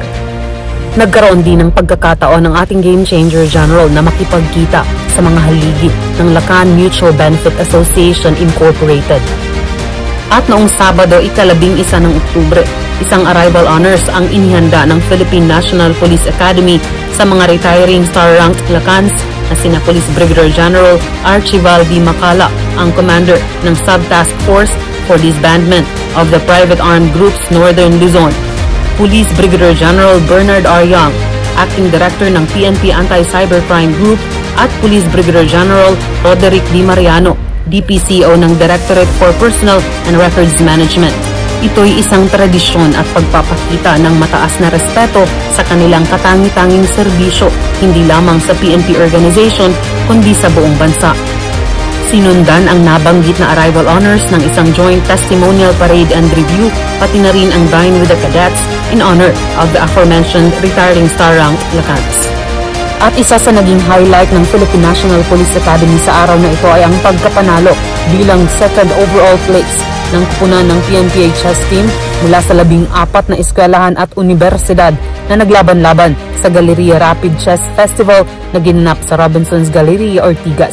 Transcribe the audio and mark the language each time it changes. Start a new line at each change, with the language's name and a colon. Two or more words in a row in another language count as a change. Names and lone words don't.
Filipino: Nagkaroon din ng pagkakataon ng ating Game Changer General na makipagkita sa mga haligi ng Lacan Mutual Benefit Association Incorporated. At noong Sabado, ika-11 ng Oktubre, Isang
English: arrival honors
Filipino: ang inihanda ng Philippine National Police Academy sa mga
English: retiring star-ranked
Filipino: Lacans na sina Police Brigadier General Archival D. Macala, ang commander ng Sub-Task Force for Disbandment of the Private Armed Groups Northern Luzon, Police Brigadier General Bernard R. Young, Acting Director ng PNP Anti-Cybercrime Group, at Police Brigadier General Roderick D. Mariano, DPCO ng Directorate for Personnel and Records Management. Ito'y isang tradisyon at pagpapakita ng mataas na respeto sa kanilang katangi-tanging serbisyo, hindi lamang sa PNP organization, kundi sa buong bansa. Sinundan ang nabanggit na
English: arrival honors
Filipino: ng isang
English: joint testimonial parade and review,
Filipino: pati na rin ang Dine with the Cadets
English: in honor of the aforementioned retiring star-ranked Lacans.
Filipino: At isa sa naging highlight ng Philippine National Police Academy sa araw na ito ay ang pagkapanalo bilang
English: second overall place
Filipino: ng kupunan ng PNPA
English: chess team
Filipino: mula sa 14 na eskwelahan at universidad na naglaban-laban sa Galleria Rapid Chess Festival na ginanap sa Robinson's Galleria, Ortigas.